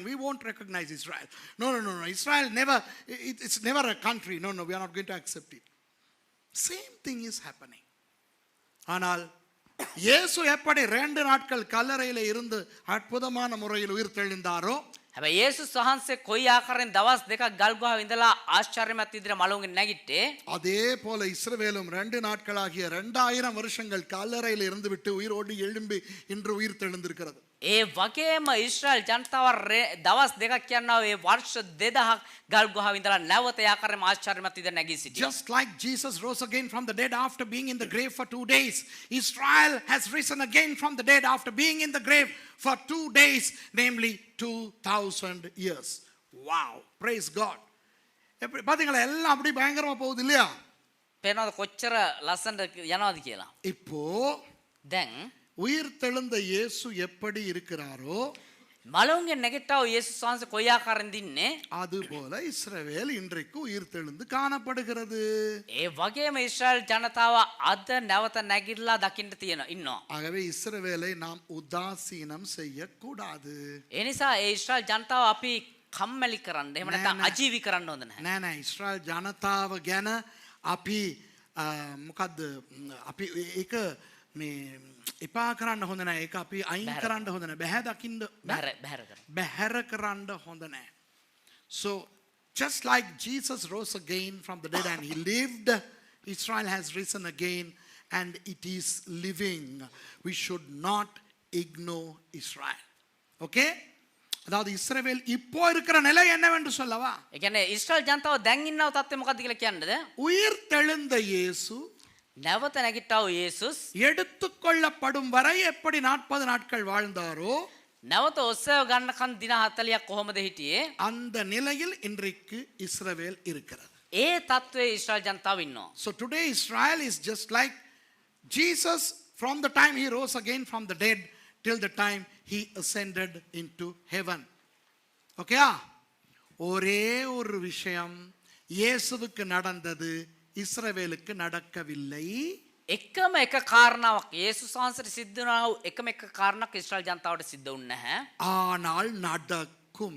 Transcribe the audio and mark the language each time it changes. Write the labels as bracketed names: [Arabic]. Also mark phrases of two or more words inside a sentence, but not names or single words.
[English] We won't recognize Israel. No, Israel never, it's never a country. No, we are not going to accept it. Same thing is happening. [Tamil] ஆனால் இயேசு எப்படி 2 நாட்கள் கல்லறையில இருந்து அற்புதமான முறையில் உயிர் தெழுந்தாரோ, [Sinhala] හැබැයි යේසුස් වහන්සේ කොයි ආකාරයෙන් දවස් දෙකක් ගල්ගුහාවේ ඉඳලා ආශ්චර්යමත් විදිහට මලුන්ගෙන් නැගිට්ටේ [Tamil] அதே போல இஸ்ரவேலும் 2 நாட்களாகிய 2000 வருஷங்கள் கல்லறையில இருந்து விட்டு உயிரோடு எழும்பி இன்று உயிர் தெழுந்திருக்கிறது. [Sinhala] ඒ වගේම ඊශ්‍රායල් ජනතාව දවස් දෙකක් කියනවා ඒ වර්ෂ 2000ක් ගල්ගුහාවේ ඉඳලා නැවත ආකාරයෙන් ආශ්චර්යමත් විදිහට නැගී සිටියා. [English] Just like Jesus rose again from the dead after being in the grave for 2 days, Israel has risen again from the dead after being in the grave for 2 days, namely 2000 years. Wow, praise God. [Tamil] எப்படி பாத்தீங்களா? எல்லாம் அப்படி பயங்கரமா போகுது இல்லையா? [Sinhala] පේනවද කොච්චර ලස්සනට යනවාද කියලා. [Tamil] இப்போ [Sinhala] දැන් [Tamil] உயிர் தெழுந்த இயேசு எப்படி இருக்கிறாரோ [Sinhala] මලවුන්ගෙන් නැගිට්ටා වූ යේසුස් වහන්සේ කොයි ආකාරයෙන් දින්නේ? [Tamil] அதுபோல இஸ்ரவேல் இன்றைக்கு உயிர் தெழுந்து காணப்படுகிறது. [Sinhala] ඒ වගේම ඊශ්‍රායල් ජනතාව අද නැවත නැගිටලා දකින්න තියෙන ඉන්නවා. [Tamil] ஆகவே இஸ்ரவேலை நாம் உதாசீனம் செய்யக்கூடாது. [Sinhala] ඒ නිසා ඒ ඊශ්‍රායල් ජනතාව අපි කම්මැලි කරන්න එහෙම නැත්නම් අජීවී කරන්න හොඳ නැහැ. නෑ ඉස්රායල් ජනතාව ගැන අපි මොකද්ද අපි ඒක මේ එපා කරන්න හොඳ නැහැ. ඒක අපි අයින් කරන්න හොඳ නැහැ. බැහැ දකින්න බැහැර කරන්න හොඳ නැහැ. [English] So just like Jesus rose again from the dead and he lived, Israel has risen again and it is living. We should not ignore Israel. Okay? [Tamil] அதாவது இஸ்ரவேல் இப்போ இருக்கிற நிலை என்னவென்று சொல்லவா? [Sinhala] ඒ කියන්නේ ඊශ්‍රායල් ජනතාව දැන් ඉන්නව තත්ත්වය මොකද්ද කියලා කියන්නද? [Tamil] உயிர் தெழுந்த இயேசு [Sinhala] නැවත නැගිට්ටා වූ යේසුස් [Tamil] எடுத்துக்கொள்ளப்படும் வரை எப்படி 40 நாட்கள் வாழ்ந்தாரோ [Sinhala] නැවත ඔස්සව ගන්නකන් දින 40ක් කොහොමද හිටියේ? [Tamil] அந்த நிலையில் இன்றைக்கு இஸ்ரவேல் இருக்கிறது. [Sinhala] ඒ තත්ත්වයේ ඊශ්‍රායල් ජනතාව ඉන්නවා. [English] So today Israel is just like Jesus from the time he rose again from the dead till the time he ascended into heaven. Okay? [Tamil] ஒரே ஒரு விஷயம் இயேசுவுக்கு நடந்தது இஸ்ரவேலுக்கு நடக்கவில்லை. [Sinhala] එකම එක කාරණාවක් යේසුස් වහන්සේට සිද්ධ වුණා වූ එකම එක කාරණාවක් ඊශ්‍රායල් ජනතාවට සිද්ධ වුණ නැහැ. [Tamil] ஆனால் நடக்கும்.